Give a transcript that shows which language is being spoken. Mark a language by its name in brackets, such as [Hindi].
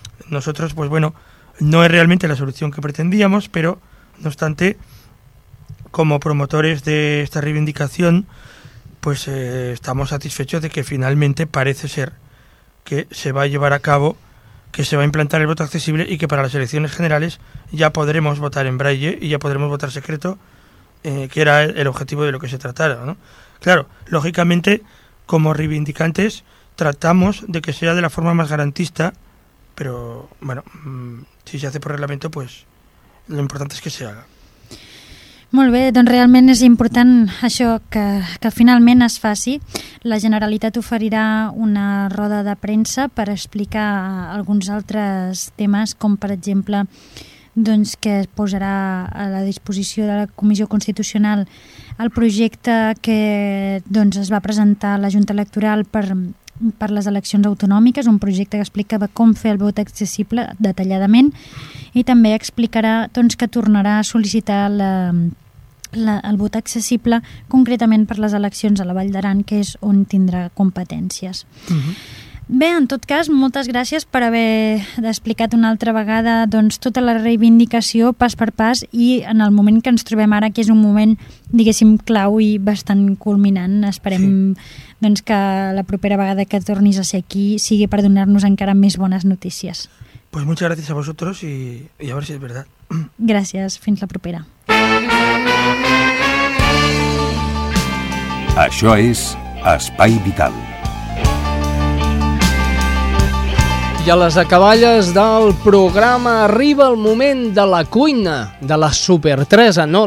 [Spanish] Nosotros, pues bueno, no es realmente la solución que pretendíamos, pero no obstante, como promotores de esta reivindicación, pues estamos satisfechos de que finalmente parece ser que se va a llevar a cabo, que se va a implantar el voto accesible y que para las elecciones generales ya podremos votar en braille y ya podremos votar secreto, que era el objetivo de lo que se tratara, ¿no? Claro, lógicamente, como reivindicantes, tratamos de que sea de la forma más garantista, pero bueno, si se hace por reglamento, pues lo importante es que se haga. [Catalan] Molt bé, doncs realment és important això que finalment es faci. La Generalitat oferirà una roda de premsa per explicar alguns altres temes, com per exemple doncs, que es posarà a la disposició de la Comissió Constitucional el projecte que doncs, es va presentar a la Junta Electoral per les eleccions autonòmiques, un projecte que explicava com fer el vot accessible detalladament i també explicarà doncs, que tornarà a sol·licitar el vot accessible concretament per les eleccions a la Vall d'Aran, que és on tindrà competències. Uh-huh. Bé, en tot cas, moltes gràcies per haver explicat una altra vegada doncs, tota la reivindicació pas per pas i en el moment que ens trobem ara, que és un moment, diguéssim, clau i bastant culminant, esperem... Sí. Doncs que la propera vegada que tornis a ser aquí sigui per donar-nos encara més bones notícies. [Spanish] Pues muchas gracias a vosotros y a ver si es verdad. [Catalan] Gràcies, fins la propera. Això és Espai Vital. I a les acaballes del programa arriba el moment de la cuina, de la Super Teresa, no?